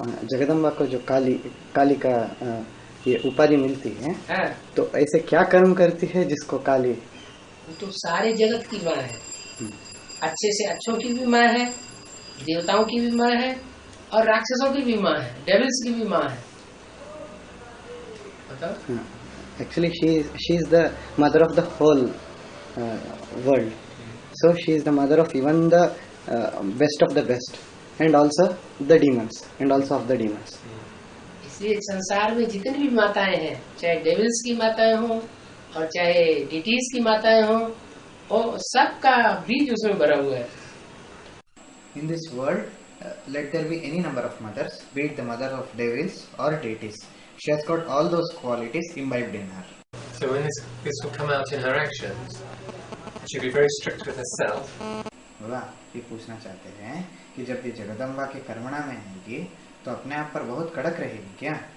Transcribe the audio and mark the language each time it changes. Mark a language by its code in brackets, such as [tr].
[hi] जगदम्बा को जो काली का ये उपाधि मिलती है, तो ऐसे क्या कर्म करती है जिसको काली? तो सारे जगत की माँ है, अच्छे से अच्छों की भी माँ है, देवताओं की भी माँ है और राक्षसों की भी माँ है, डेविल्स की भी माँ है। [en] Actually, she is the mother of the whole world. So she is the mother of even the best of the best, and also the demons, and also of the demons. [hi] इसलिए संसार में जितनी भी माताएं हैं, चाहे डेविल्स की माताएं हों और चाहे डिटीज की माताएं हों, वो सबका बीज उसमें भरा हुआ है। [en] In this world, let there be any number of mothers, be it the mother of devils or deities. She has got all those qualities imbibed in her. So when this will come out in her actions. she'll be very strict with herself. [hi] बाबा ये पूछना चाहते हैं कि जब ये जगदम्बा के कर्मणा में आएगी तो अपने आप पर बहुत कड़क रहेगी क्या?